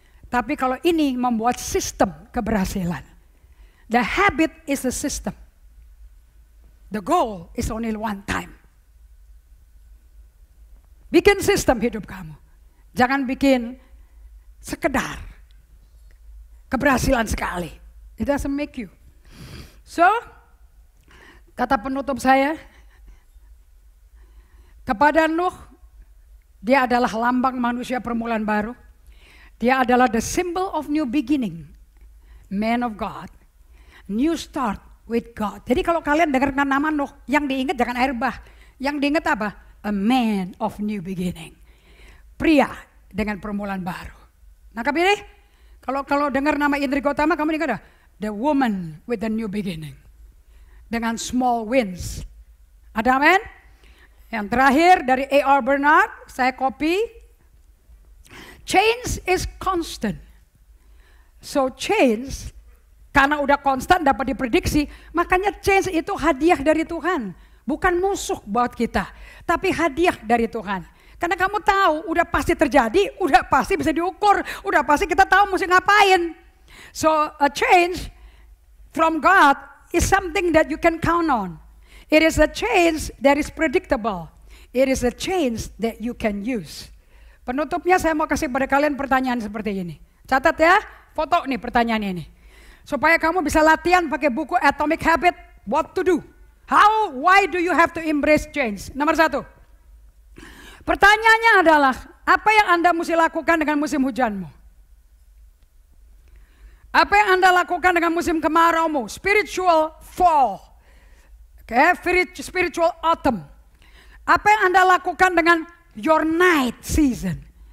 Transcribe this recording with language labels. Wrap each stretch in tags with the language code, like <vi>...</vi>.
<id>Tapi kalau ini membuat sistem keberhasilan.</id> <en>The habit is the system. The goal is only one time.</en> <id>Bikin sistem hidup kamu. Jangan bikin sekedar keberhasilan sekali.</id> <en>It doesn't make you.</en> <id>So, kata penutup saya, kepada Nuh, dia adalah lambang manusia permulaan baru. Dia adalah</id> <en>the symbol of new beginning. Man of God. New start with God.</en> <id>Jadi kalau kalian dengar nama Nuh, yang diingat jangan air bah. Yang diingat apa?</id> <en>A man of new beginning.</en> <id>Pria dengan permulaan baru. Nangkap ini? Kalau dengar nama Indri Gautama, kamu ingat dah?</id> <en>The woman with the new beginning.</en> <id>Dengan small wins. Ada amin? Yang terakhir dari A.R.</id> <en>Bernard, saya copy. Change is constant.</en> <id>So change, karena udah konstan dapat diprediksi, makanya change itu hadiah dari Tuhan. Bukan musuh buat kita, tapi hadiah dari Tuhan. Karena kamu tahu, udah pasti terjadi, udah pasti bisa diukur, udah pasti kita tahu mesti ngapain.</id> <en>So a change from God is something that you can count on. It is a change that is predictable. It is a change that you can use.</en> <id>Penutupnya saya mau kasih pada kalian pertanyaan seperti ini. Catat ya, foto nih pertanyaan ini. Supaya kamu bisa latihan pakai buku Atomic Habit,</id> <en>what to do. Why do you have to embrace change?</en> <id>Nomor 1. Pertanyaannya adalah, apa yang Anda mesti lakukan dengan musim hujanmu? Apa yang Anda lakukan dengan musim kemaraumu?</id> <en>Spiritual fall. Spiritual autumn.</en> <id>Apa yang Anda lakukan dengan</id> <en>your night season?</en>